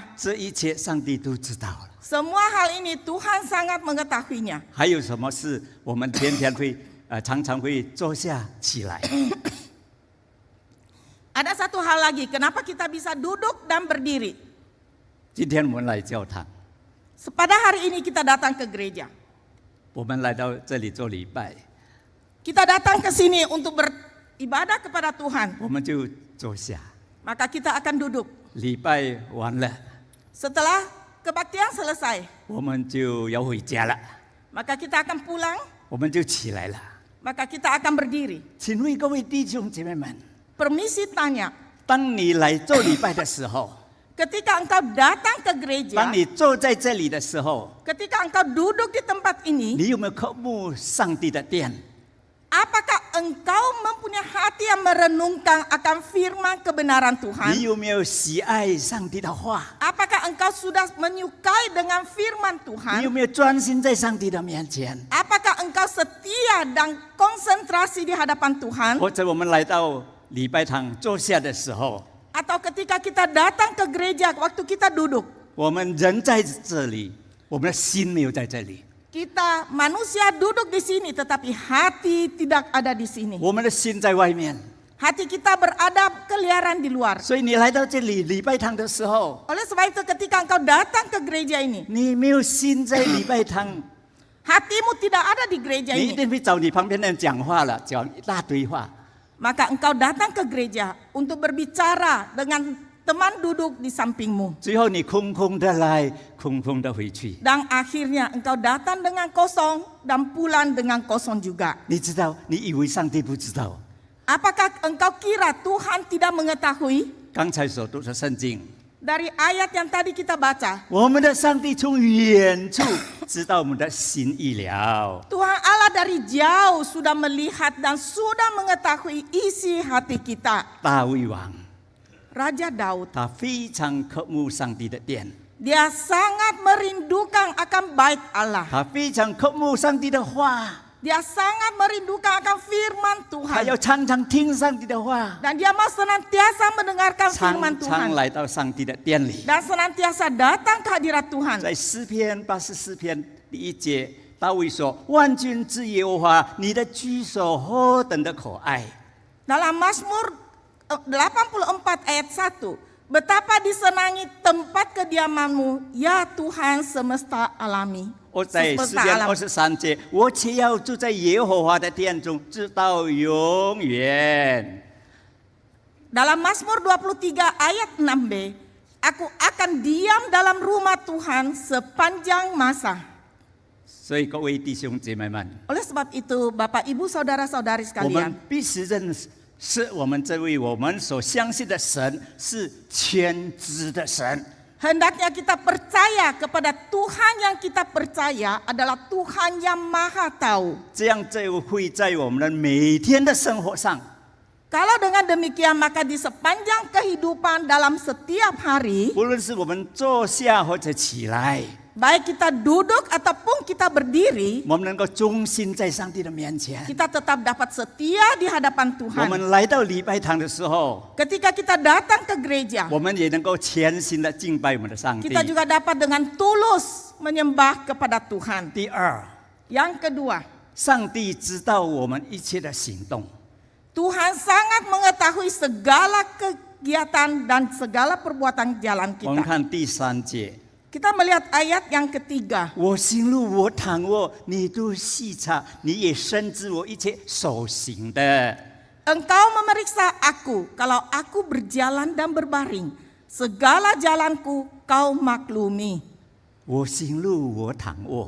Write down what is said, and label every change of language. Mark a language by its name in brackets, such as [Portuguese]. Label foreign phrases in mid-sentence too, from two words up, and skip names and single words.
[Chinese] 这一切上帝都知道了。 [Indonesian] Semua hal ini Tuhan sangat mengetahuinya. [Chinese] 还有什么事我们天天会常常会坐下起来？ [Indonesian] Ada satu hal lagi, kenapa kita bisa duduk dan berdiri? [Chinese] 今天我们来教堂， [Indonesian] Pada hari ini kita datang ke gereja. [Chinese] 我们来到这里做礼拜， [Indonesian] Kita datang ke sini untuk beribadah kepada Tuhan. [Chinese] 我们就坐下。 [Indonesian] Maka kita akan duduk. [Chinese] 礼拜完了， [Indonesian] Setelah kebaktian selesai, [Chinese] 我们就要回家了， [Indonesian] maka kita akan pulang, [Chinese] 我们就起来了。 [Indonesian] maka kita akan berdiri. [Chinese] 请问各位弟兄姐妹们， [Indonesian] Permisi tanya, [Chinese] 当你来做礼拜的时候， [Indonesian] ketika engkau datang ke gereja, [Chinese] 当你坐在这里的时候， [Indonesian] ketika engkau duduk di tempat ini, [Chinese] 你有没有渴慕上帝的殿？ [Indonesian] apakah engkau mempunyai hati yang merenungkan akan firman kebenaran [Chinese] 你 [Indonesian] Tuhan? [Chinese] 有没有喜爱上帝的话？ [Indonesian] Apakah engkau sudah menyukai dengan firman [Chinese] 你有 [Indonesian] Tuhan? [Chinese] 没有专心在上帝的面前？ [Indonesian] Apakah engkau setia dan konsentrasi di hadapan Tuhan? [Chinese] 或者我们来到礼拜堂坐下的时候， [Indonesian] Atau ketika kita datang ke gereja, waktu kita duduk, [Chinese] 我们人在这里，我们的心没有在这里， [Indonesian] kita manusia duduk di sini tetapi hati tidak ada di sini. [Chinese] 我们的心在外面。 [Indonesian] Hati kita berada keliaran di luar. [Chinese] 所以你来到这里礼拜堂的时候， [Indonesian] Oleh sebab itu ketika engkau datang ke gereja ini, [Chinese] 你没有心在礼拜堂， [Indonesian] hatimu tidak ada di gereja [Chinese] 你一 [Indonesian] ini, [Chinese] 定会找你旁边的人讲话了，讲一大堆话。 [Indonesian] maka engkau datang ke gereja untuk berbicara dengan teman duduk di sampingmu. [Chinese] 最后你空空的来，空空的回去。 [Indonesian] Dan akhirnya engkau datang dengan kosong dan pulang dengan kosong juga. [Chinese] 你知道，你以为上帝不知道？ [Indonesian] Apakah engkau kira Tuhan tidak mengetahui? [Chinese] 刚才所读的圣经， [Indonesian] Dari ayat yang tadi kita baca, [Chinese] 我们的上帝从远处知道我们的心意了。 [Indonesian] Tuhan Allah dari jauh sudah melihat dan sudah mengetahui isi hati kita. [Chinese] 大卫王， [Indonesian] Raja Daud, [Chinese] 他非常渴慕上帝的殿， [Indonesian] dia sangat merindukan akan baik Allah. [Chinese] 他非常渴慕上帝的话， [Indonesian] Dia sangat merindukan akan firman [Chinese] 他要 [Indonesian] Tuhan. [Chinese] 常常听上帝的话， [Indonesian] Dan dia mau senantiasa mendengarkan [Chinese] 常 [Indonesian] firman [Chinese] 常 [Indonesian] Tuhan. [Chinese] 来到上帝的殿里。 [Indonesian] Dan senantiasa datang ke hadirat Tuhan. [Chinese] 在诗篇84篇第1节，大卫说：“万军之耶和华，你的居所何等的可爱！ [Indonesian] Dalam Mazmur 84 ayat 1, betapa disenangi tempat kediamanmu, ya Tuhan semesta alami. [Chinese] 我在诗篇23节，我且要住在耶和华的殿中，直到永远。 [Indonesian] Dalam Mazmur 23 ayat 6b, aku akan diam dalam rumah Tuhan sepanjang masa. [Chinese] 所以各位弟兄姐妹们， [Indonesian] Oleh sebab itu, Bapak, Ibu, Saudara-saudari [Chinese] 我们 [Indonesian] sekalian, [Chinese] 必须认识我们这位我们所相信的神是全知的神。 [Indonesian] hendaknya kita percaya kepada Tuhan yang kita percaya adalah Tuhan yang maha tahu. [Chinese] 这样就会在我们的每天的生活上， [Indonesian] Kalau dengan demikian maka di sepanjang kehidupan dalam setiap hari, [Chinese] 无论是我们坐下或者起来， [Indonesian] baik kita duduk ataupun kita berdiri, [Chinese] 我们能够忠心在上帝的面前。 [Indonesian] kita tetap dapat setia di hadapan [Chinese] 我 [Indonesian] Tuhan. [Chinese] 们来到礼拜堂的时候， [Indonesian] Ketika kita datang ke gereja, [Chinese] 我们也能够全心的敬拜我们的上帝。 [Indonesian] kita juga dapat dengan tulus menyembah kepada Tuhan. [Chinese] 第二， [Indonesian] Yang kedua, [Chinese] 上帝知道我们一切的行动。 [Indonesian] Tuhan sangat mengetahui segala kegiatan dan segala perbuatan jalan [Chinese] 我们 [Indonesian] kita. [Chinese] 看第3节， [Indonesian] Kita melihat ayat yang ketiga. [Chinese] 我行路，我躺卧，你都细察，你也深知我一切所行的。 [Indonesian] Engkau memeriksa aku kalau aku berjalan dan berbaring. Segala jalanku kau maklumi. [Chinese] 我行路，我躺卧，